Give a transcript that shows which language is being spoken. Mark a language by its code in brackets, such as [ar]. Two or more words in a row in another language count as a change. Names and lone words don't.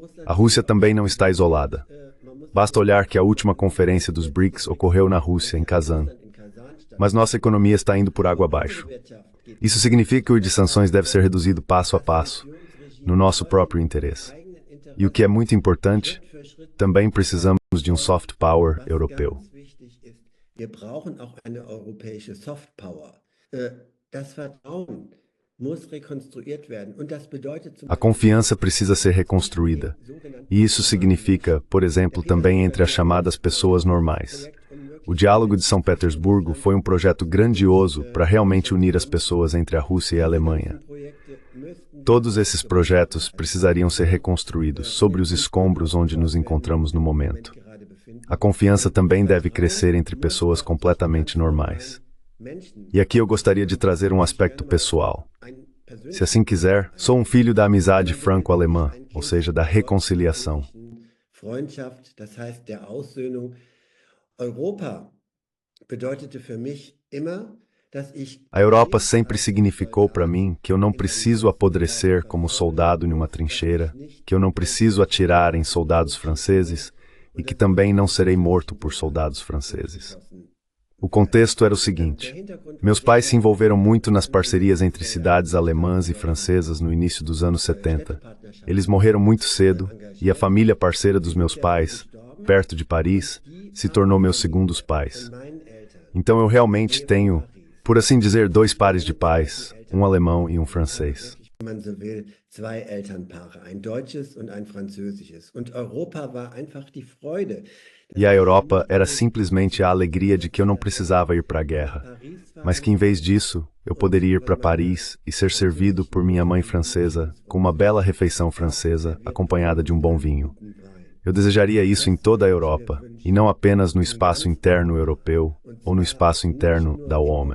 [pt] A Rússia também não está isolada. Basta olhar que a última conferência dos BRICS ocorreu na Rússia, em Kazan. Mas nossa economia está indo por água abaixo. Isso significa que o de sanções deve ser reduzido passo a passo, no nosso próprio interesse. E o que é muito importante, também precisamos de um [en] soft power [pt] europeu. [de] Wir brauchen auch eine europäische [en] Soft Power. [de] Das Vertrauen muss rekonstruiert werden. Und das bedeutet [pt] A confiança precisa ser reconstruída. E isso significa, por exemplo, também entre as chamadas pessoas normais. O Diálogo de São Petersburgo foi um projeto grandioso para realmente unir as pessoas entre a Rússia e a Alemanha. Todos esses projetos precisariam ser reconstruídos sobre os escombros onde nos encontramos no momento. A confiança também deve crescer entre pessoas completamente normais. E aqui eu gostaria de trazer um aspecto pessoal. Se assim quiser, sou um filho da amizade franco-alemã, ou seja, da reconciliação. [de] Freundschaft, das heißt der Aussöhnung. Europa bedeutete für mich immer, dass ich [pt] A Europa sempre significou para mim que eu não preciso apodrecer como soldado em uma trincheira, que eu não preciso atirar em soldados franceses e que também não serei morto por soldados franceses. O contexto era o seguinte: meus pais se envolveram muito nas parcerias entre cidades alemãs e francesas no início dos anos 70. Eles morreram muito cedo e a família parceira dos meus pais, perto de Paris, se tornou meus segundos pais. Então eu realmente tenho, por assim dizer, dois pares de pais, um alemão e um francês. [de] man so will, zwei Elternpaare, ein deutsches und ein französisches. Und Europa war einfach die Freude. [pt] E a Europa era simplesmente a alegria de que eu não precisava ir para a guerra, mas que em vez disso, eu poderia ir para Paris e ser servido por minha mãe francesa com uma bela refeição francesa acompanhada de um bom vinho. Eu desejaria isso em toda a Europa, e não apenas no espaço interno europeu ou no espaço interno da OME.